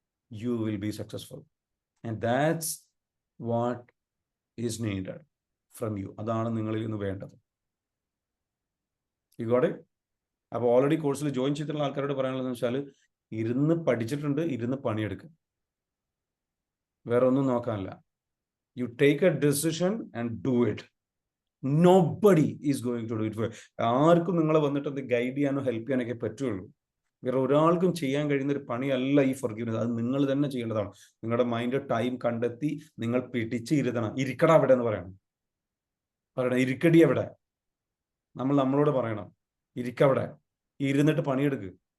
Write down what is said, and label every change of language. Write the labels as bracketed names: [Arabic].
[English] You will be successful. And that's what is needed from you. [Malayalam] അതാണ് നിങ്ങളിൽ നിന്ന് വേണ്ടത്. [English] You got it? [Malayalam] അപ്പോൾ ഓൾറെഡി കോഴ്സിൽ ജോയിൻ ചെയ്തിട്ടുള്ള ആൾക്കാരോട് പറയാനുള്ളതെന്ന് വെച്ചാൽ, ഇരുന്ന് പഠിച്ചിട്ടുണ്ട്, ഇരുന്ന് പണിയെടുക്കുക, വേറെ ഒന്നും നോക്കാനില്ല. [English] You take a decision and do it. Nobody is going to do it for you. [Malayalam] ആർക്കും നിങ്ങളെ വന്നിട്ട് അത് ഗൈഡ് ചെയ്യാനോ ഹെൽപ്പ് ചെയ്യാനൊക്കെ പറ്റുള്ളൂ. വേറെ ഒരാൾക്കും ചെയ്യാൻ കഴിയുന്ന ഒരു പണിയല്ല ഈ ഫൊർഗീവ്നെസ്. അത് നിങ്ങൾ തന്നെ ചെയ്യേണ്ടതാണ്. നിങ്ങളുടെ മൈൻഡ് ടൈം കണ്ടെത്തി നിങ്ങൾ പിടിച്ച് ഇരുത്തണം. ഇരിക്കട അവിടെ എന്ന് പറയണം. ഇരിക്കടി എവിടെ? നമ്മളോട് പറയണം, ഇരിക്കവിടെ, ഇരുന്നിട്ട് പണിയെടുക്കുക.